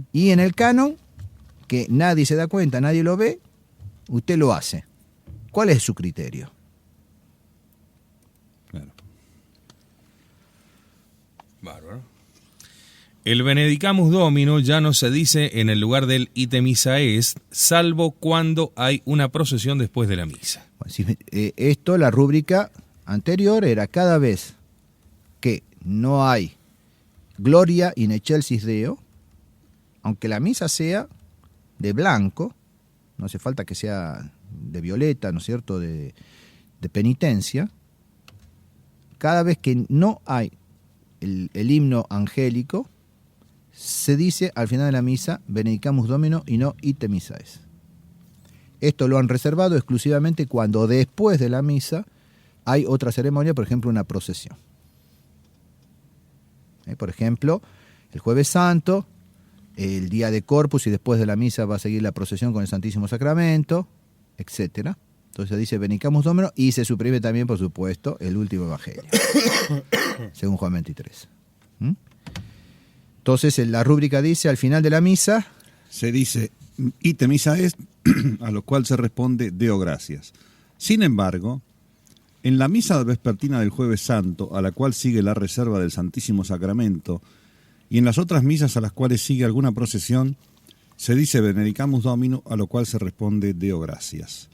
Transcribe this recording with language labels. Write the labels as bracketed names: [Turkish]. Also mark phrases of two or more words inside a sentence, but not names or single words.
[Spanish] Y en el canon, que nadie se da cuenta, nadie lo ve, usted lo hace. ¿Cuál es su criterio? Claro. Bárbaro. El [Latin] Benedicamus Domino [Spanish] ya no se dice en el lugar del [Latin] ite missa est, [Spanish] salvo cuando hay una procesión después de la misa. Esto, la rúbrica anterior era cada vez que no hay [Latin] Gloria in excelsis Deo, [Spanish] aunque la misa sea de blanco, no hace falta que sea de violeta, ¿no es cierto?, de penitencia, cada vez que no hay el himno angélico, se dice al final de la misa [Latin] Benedicamus Domino [Spanish] y no [Latin] ite missa est. [Spanish] Esto lo han reservado exclusivamente cuando después de la misa hay otra ceremonia, por ejemplo una procesión. Por ejemplo, el Jueves Santo, el día de Corpus y después de la misa va a seguir la procesión con el Santísimo Sacramento, etc. Entonces dice [Latin] Benedicamus Domino [Spanish] y se suprime también, por supuesto, el último evangelio, según Juan 23. Entonces la rúbrica dice, al final de la misa, se dice [Latin] ite missa est, [Spanish] a lo cual se responde [Latin] Deo gracias. [Spanish] Sin embargo, en la misa vespertina del Jueves Santo, a la cual sigue la reserva del Santísimo Sacramento, y en las otras misas a las cuales sigue alguna procesión, se dice [Latin] Benedicamus Domino, [Spanish] a lo cual se responde [Latin] Deo gracias.